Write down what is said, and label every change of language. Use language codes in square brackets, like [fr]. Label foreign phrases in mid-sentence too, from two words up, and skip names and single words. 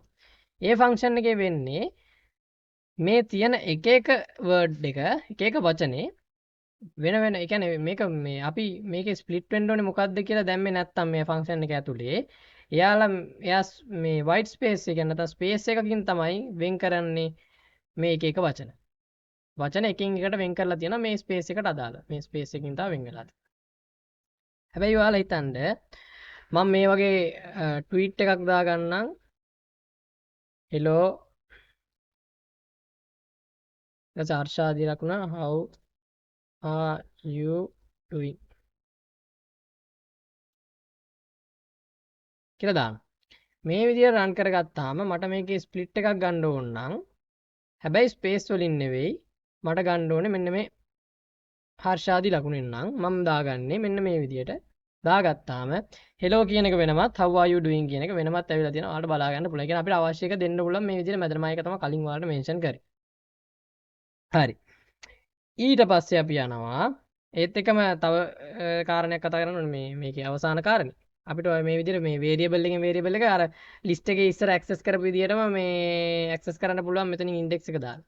[si] ඒ ෆන්ක්ෂන් එකේ වෙන්නේ මේ තියෙන එක එක වර්ඩ් එක එක එක වචනේ වෙන වෙන ඒ කියන්නේ මේක මේ අපි මේකේ ස්ප්ලිට් වෙන්න ඕනේ මොකද්ද කියලා දැම්මේ නැත්තම් මේ ෆන්ක්ෂන් එක ඇතුලේ එයා මේ [en] white space [si] එක නැත්නම් ස්පේස් එකකින් තමයි වෙන් කරන්නේ මේ එක එක වචන. වචන එකින් එකට වෙන් කරලා තියෙනවා මේ ස්පේස් එකට අදාළ. මේ ස්පේස් එකකින් තමයි වෙන් වෙලා තියෙන්නේ. හැබැයි ඔයාලා හිතන්න මම මේ වගේ ට්වීට් එකක් දාගන්නම් [en] hello that's Arsha Dirakuna how are you doing [si] කියලා දාන්න. මේ විදිහට රන් කරගත්තාම මට මේකේ ස්ප්ලිට් එකක් ගන්න ඕන නම් හැබැයි ස්පේස් වලින් නෙවෙයි මට ගන්න ඕනේ මෙන්න මේ හර්ෂාදි ලකුණෙන් නම් මම දාගන්නේ මෙන්න මේ විදිහට දාගත්තාම hello කියන එක වෙනමත් [en] how are you doing [si] කියන එක වෙනමත් ඇවිල්ලා තියෙනවා. ඔයාලට බලා ගන්න පුළුවන්. ඒ කියන්නේ අපිට අවශ්‍ය එක දෙන්න පුළුවන් මේ විදිහට මැදම එක තමයි කලින් ඔයාලට මෙන්ෂන් කරේ. හරි. ඊට පස්සේ අපි යනවා ඒත් එකම තව කාරණයක් කතා කරන්න ඕනේ මේකේ අවසාන කාරණේ. අපිට මේ විදිහට මේ වේරියබල් එකෙන් වේරියබල් එක අර ලිස්ට් එකේ ඉස්සර ඇක්සස් කරපු විදිහටම මේ ඇක්සස් කරන්න පුළුවන් මෙතනින් ඉන්ඩෙක්ස් එක දාලා.